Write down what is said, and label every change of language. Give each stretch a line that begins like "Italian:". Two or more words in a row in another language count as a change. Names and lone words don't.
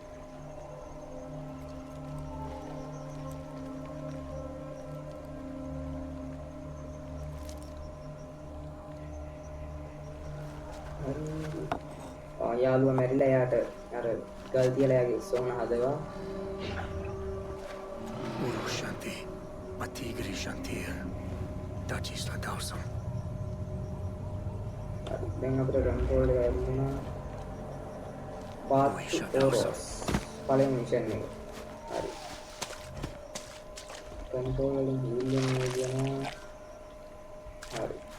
Sinhala: යාළුවා මැරිලා එයාට අර ගල් තියලා එයාගේ සෝන හදවා. Urushanti. Matigri Shantir. Dachista Dawson. දැන් අපිට කන්ට්‍රෝල් එක ලැබුණා. පාත් ඕරෝස් පළවෙනි මිෂන් එක. හරි. කන්ට්‍රෝල් වලින් හීලින් කියනවා. හරි.